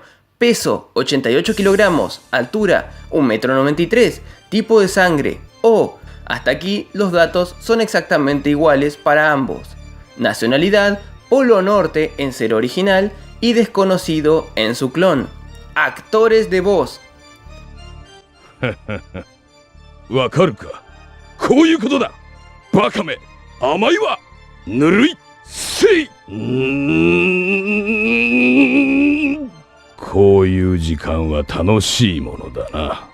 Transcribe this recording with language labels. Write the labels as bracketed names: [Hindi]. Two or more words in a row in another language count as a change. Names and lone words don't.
[Spanish] Peso, 88 kilogramos. Altura, 1,93 m. Tipo de sangre, O. Hasta aquí los datos son exactamente iguales para ambos. Nacionalidad, Polo Norte en Zero Original y desconocido en su clon. Actores de voz. [Japanese] わかるか。こういうことだ。バカめ。甘いわ。ぬるい。せい。こういう時間は楽しいものだな。